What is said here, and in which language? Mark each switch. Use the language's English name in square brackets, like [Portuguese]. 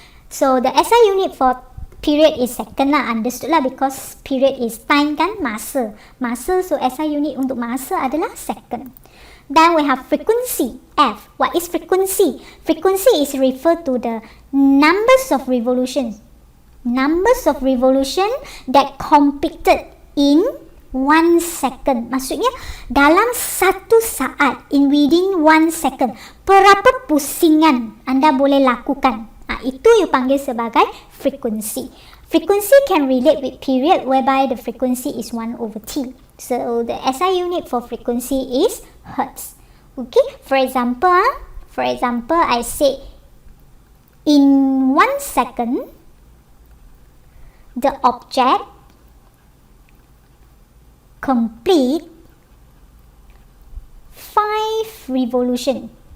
[English] So, the SI unit for period is second lah. Understood lah, because period is time kan, masa. So, SI unit [Malay] untuk masa adalah [English] second. Then we have frequency, F. What is frequency? Frequency is referred to the numbers of revolutions. Numbers of revolution that completed in 1 second. [Malay] Maksudnya, dalam satu saat, [English] within 1 second, [Malay] berapa pusingan anda boleh lakukan? Itu you panggil sebagai frequency. [English] Frequency can relate with period, whereby the frequency is 1 over T. So the SI unit for frequency is hertz. Okay, for example, I say in 1 second, the object complete 5 revolution.